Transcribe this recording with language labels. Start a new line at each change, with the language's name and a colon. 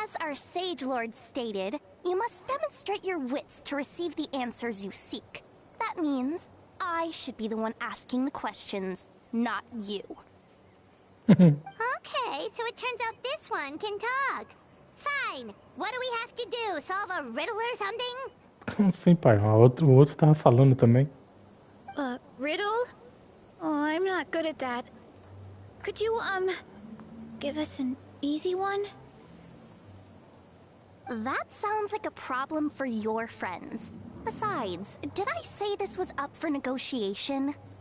English: As our Sage Lord stated, you must demonstrate your wits to receive the answers you seek. That means I should be the one asking the questions, not you. Okay, so it turns out this one can talk. Fine. What do we have to do? Solve a riddle or something?
Portuguese: Como assim, pai? O outro tava falando também.
English: Riddle? Oh, I'm not good at that. Could you, give us an easy one? That sounds like a problem for your friends. Besides, did I say this was up for negotiation?